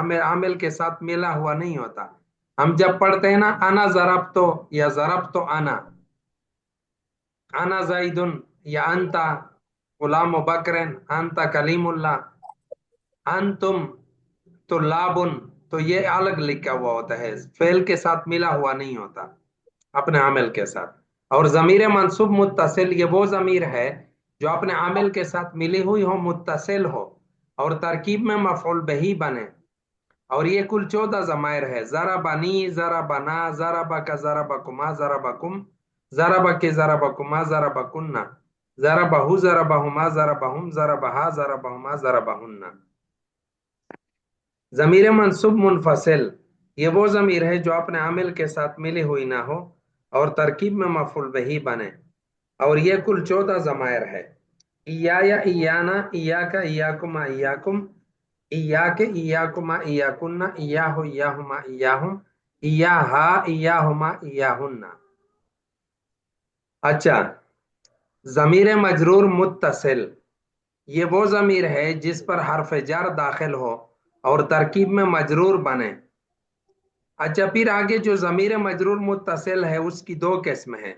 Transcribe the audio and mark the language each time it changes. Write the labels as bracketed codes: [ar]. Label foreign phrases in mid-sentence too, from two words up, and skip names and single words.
[ur] عامل کے ساتھ ملا ہوا نہیں ہوتا. ہم جب پڑھتے ہیں نا [ar] انا ضربتو [ur] یا [ar] ضربتو انا زیدن [ur] یا [ar] انتا غلام بکرن انتا کلیم اللہ انتم طلابن [ur] تو یہ الگ لکھا ہوا ہوتا ہے. فعل کے ساتھ ملا ہوا نہیں ہوتا اپنے عامل کے ساتھ. اور ضمیر منصوب متصل یہ وہ ضمیر ہے جو اپنے عامل کے ساتھ ملی ہوئی ہو متصل ہو اور ترکیب میں مفعول بہی بنے. اور یہ کل 14 ضمائر ہے. [ar] ضربنی ضربنا ضربک ضربکما ضربکم ضربک ضربکما ضربکن ضربہ ضربہما ضربہم ضربہا ضربہما ضربہن. [ur] ضمیر منصوب منفصل یہ وہ ضمیر ہے جو اپنے عامل کے ساتھ ملی ہوئی نہ ہو اور ترکیب میں مفعول بہی بنے. اور یہ کل 14 ضمائر ہے. [ar] ایایا ایانا ایاکا ایاکما ایاکم ایاک ایاکما ایاکن ایاہو ایاہما ایاہم ایاہا ایاہما ایاہن. [ur] اچھا ضمیر مجرور متصل یہ وہ ضمیر ہے جس پر حرف جر داخل ہو اور ترکیب میں مجرور بنے. اچھا پھر آگے جو ضمیر مجرور متصل ہے اس کی 2 قسم ہیں.